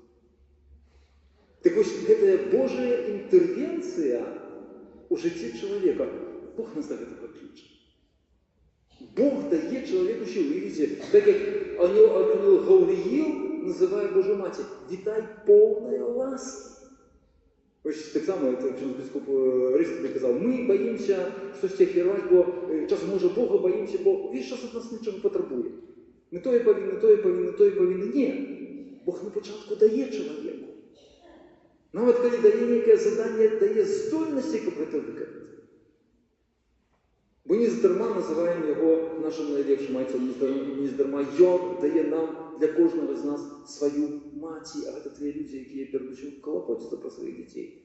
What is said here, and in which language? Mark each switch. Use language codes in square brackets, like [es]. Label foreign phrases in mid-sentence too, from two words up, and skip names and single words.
[be] Так вось, гэтая Божая інтэрвенцыя у жыцці чалавека, Бог нас да гэтага кліча. Бог дае чалавеку сілу. Видите, так як ангел Гавриил называе Божую Маці, «Вітай поўная ласки». Вось так само, это архібіскоп Рыський казав, мы боимся штосьці ахвяраваць, бо часом, може, Бога боимся, бо весь час ад нас нічого патрабуе. Мы тое павінны. Не. Бог на пачатку дае чалавеку. Нават калі дае нейкае заданне, дае здольнасці, каб гэта выканаць. Мы нездарма называем яго нашым найлепшым айцом, нездарма ён дае нам, для кожнага з нас, сваю маці, а гэта тыя людзі, якія перадусім клапоцяцца пра сваіх дзяцей.